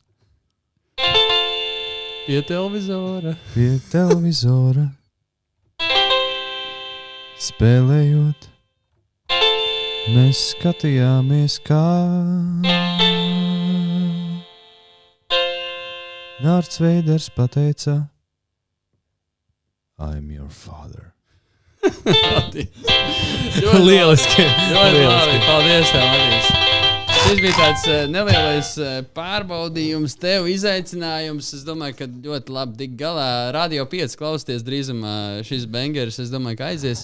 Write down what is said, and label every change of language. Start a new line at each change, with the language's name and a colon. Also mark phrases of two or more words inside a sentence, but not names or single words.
Latvian: Pie televizora. Spēlējot, mēs skatījāmies, kā Nārts Veiders pateica
English: I'm your father.
Latvian: Lieliski. Ļoti labi. Paldies tev, Matīs. Šis bija tāds nelielais pārbaudījums, tev izaicinājums. Es domāju, ka ļoti labi tik galā. Radio 5 klausties drīzumā šis bangers. Es domāju, ka aizies.